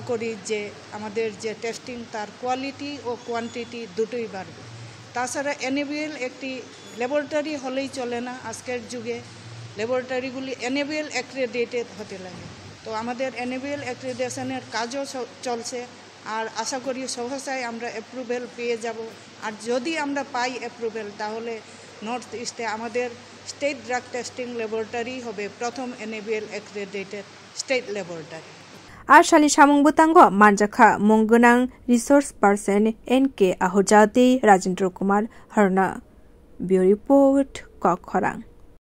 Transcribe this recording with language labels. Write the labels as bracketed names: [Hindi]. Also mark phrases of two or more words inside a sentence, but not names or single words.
[Bangla] করি যে আমাদের যে টেস্টিং তার কোয়ালিটি ও কোয়ান্টিটি দুটোই বাড়বে তাছাড়া NABL একটি ল্যাবরেটরি হলেই চলে না আজকের যুগে ল্যাবরেটরিগুলি [English] NABL accredited [Bangla] হতে লাগে তো আমাদের NABL অ্যাক্রেডিটেশনের কাজও চলছে আর আশা করি সহসায় আমরা অ্যাপ্রুভেল পেয়ে যাব আর যদি আমরা পাই অ্যাপ্রুভেল তাহলে [English] North East [Bangla] আমাদের [English] state drug testing laboratory [Bangla] হবে প্রথম [English] NABL accredited state laboratory [Kok Borok] Ashali samung butango manjaka munggunang [English] resource person [Kok Borok] NK Ahujati Rajendra Kumar Harna [English] Bureau Report [Kok Borok] Kokkhorang